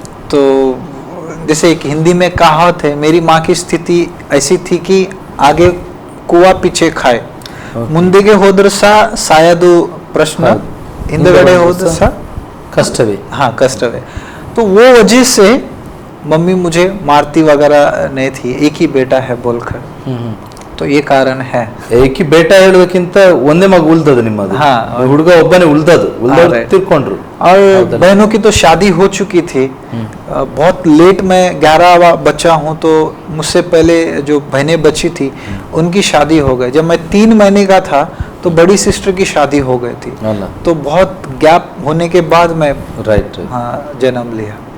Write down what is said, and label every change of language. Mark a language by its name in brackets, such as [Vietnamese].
[Hindi] तो जैसे एक हिंदी में कहावत है, मेरी माँ की स्थिति ऐसी थी कि आगे कुआ पीछे खाए, [Kannada] ಮುಂದೆಗೆ ಹೋದ್ರ ಸಾಯದು ಪ್ರಶ್ನೆ, ಹಿಂದಗಡೆ ಹೋದ್ರ [Hindi] कष्टवे। हाँ, कष्टवे। तो वो वजह से मम्मी मुझे मारती वगैरह नहीं थी, एक ही बेटा है बोलकर। तो ये कारण है। [Kannada] ಏಕಿ ಬೇಟ ಹೇಳೋದಕ್ಕಿಂತ ಒಂದೇ ಮಗ ಉಳ್ದದು ನಿಮ್ಮದು? [Hindi] हाँ, [Kannada] ಹುಡುಗ ಒಬ್ಬನೇ ಉಳ್ದದು, ತಿರ್ಕೊಂಡ್ರು। [Hindi] और बहनों की तो शादी हो चुकी थी। बहुत लेट में 11वां बच्चा हूँ, तो मुझसे पहले जो बहनें बची थी उनकी शादी हो गई। जब मैं 3 महीने का था तो बड़ी सिस्टर की शादी हो गई थी। तो बहुत गैप होने के बाद मैं हाँ जन्म लिया।